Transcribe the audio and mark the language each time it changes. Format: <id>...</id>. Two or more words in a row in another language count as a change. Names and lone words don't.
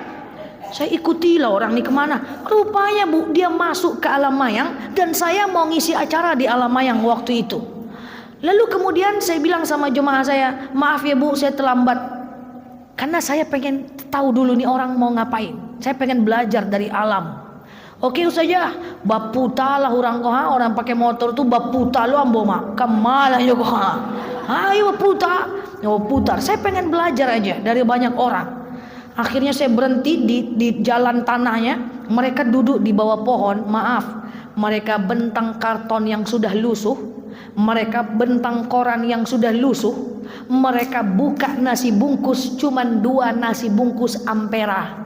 <id>Saya ikutilah orang ini kemana. Rupanya bu, dia masuk ke Alamayang dan saya mau ngisi acara di Alamayang waktu itu. Lalu kemudian saya bilang sama jemaah saya, maaf ya bu, saya terlambat. Karena saya pengen tahu dulu nih orang mau ngapain. Saya pengen belajar dari alam. Oke saja,</id> <min>baputa lah orang pakai motor tuh baputa lu ambo mak. Kemana yo kok? Ayo baputa. Yo putar.</min> <id>Saya pengen belajar aja dari banyak orang. Akhirnya saya berhenti di jalan tanahnya. Mereka duduk di bawah pohon. Maaf, mereka bentang karton yang sudah lusuh. Mereka bentang koran yang sudah lusuh. Mereka buka nasi bungkus, cuman 2 nasi bungkus Ampera.</id>